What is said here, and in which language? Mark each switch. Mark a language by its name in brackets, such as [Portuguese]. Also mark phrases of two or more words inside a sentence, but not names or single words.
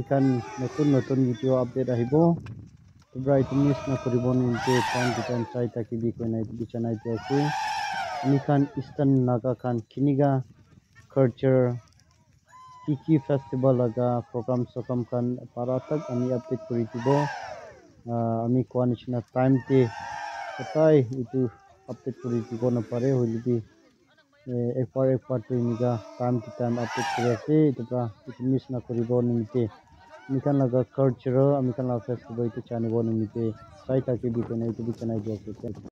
[Naga Pidgin] kan notun [English] video update [Naga Pidgin] ahibo tubra itu miss na koribo ninte [English] time to time [Naga Pidgin] sai takibi koina itu bichanai ase ami kan Eastern Naga kan kiniga culture kiki festival laga program sokam kan paratak ami update kori dibo ami koanishna time te kotai itu update kori dibo na pare hoilibi ekbar to iniga [English] time to time [Naga Pidgin] update kori ase tubra itu miss na koribo nimite amikan laga culture amikan laga festival itu chanibo nimite sai takibi koina itu bichanai ase.